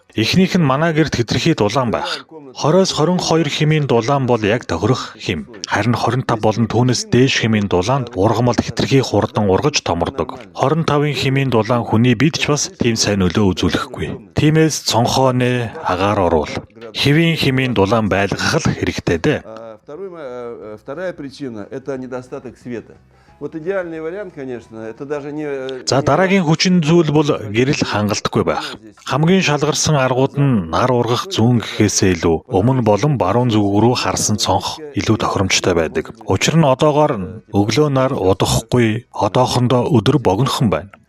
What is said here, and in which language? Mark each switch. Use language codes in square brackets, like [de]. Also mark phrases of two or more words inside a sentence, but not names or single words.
[mn] Эхнийх нь манай гэрт хэтэрхий дулаан байх. 20-22 хэмийн дулаан бол яг тохирох хэм. Харин 25 болон түүнээс дээш хэмийн дулаанд ургамал хэтэрхий хурдан ургаж томордог. 25 хэмийн дулаан хүний бид ч бас тийм сайн нөлөө үзүүлэхгүй. Тиймээс цонхооны агаар оруул. Хэвийн хэмийн дулаан байлгах л хэрэгтэй дээ. [ru] Вторая причина – это недостаток света. Вот идеальный вариант, конечно, это даже не... [mn] За дараагийн хүчин зүйл бол гэрэл хангалтгүй байх. Хамгийн шалгарсан аргууд нь нар ургах зүүн гэхээсээ илүү өмнө болон баруун зүг рүү харсан цонх илүү тохиромжтой байдаг. Учир нь одоогоор өглөө нар удахгүй, одоохондоо өдөр богинохон байна.